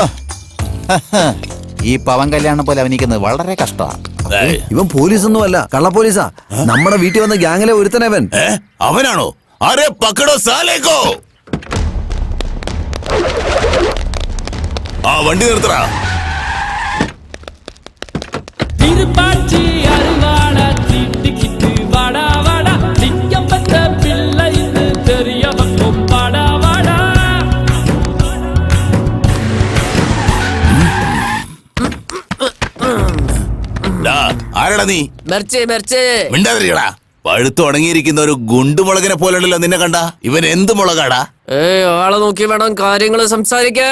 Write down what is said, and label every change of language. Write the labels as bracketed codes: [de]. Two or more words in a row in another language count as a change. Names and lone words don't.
[ml] ഈ പവൻ കല്യാണം പോലെ അഭിനയിക്കുന്നത് വളരെ കഷ്ടമാണ്. ഇവൻ പോലീസൊന്നും അല്ല, കള്ള പോലീസാ. നമ്മുടെ വീട്ടിൽ വന്ന ഗ്യാങ്ങിലെ ഒരുത്തനവൻ. അവനാണോ? [hi] अरे पकड़ो साले को. [ml] വണ്ടി നിർത്തടാ. [ta] திருப்பாச்சி அருவாட தீட்டிக்கிட்டு வாடா வாடா திங்கம் பத்த பிள்ளை இது தெரிய பக்கம் வாடா வாடா. [ml] ആരടാ നീ? മിണ്ടാതിരിക്കടാ. പഴുത്ത് ഉണങ്ങിയിരിക്കുന്ന ഒരു ഗുണ്ടുമുളകിനെ പോലുണ്ടല്ലോ നിന്നെ കണ്ട. ഇവൻ എന്ത് മുളകാടാ? ആളെ നോക്കി വേണം കാര്യങ്ങൾ സംസാരിക്കാൻ.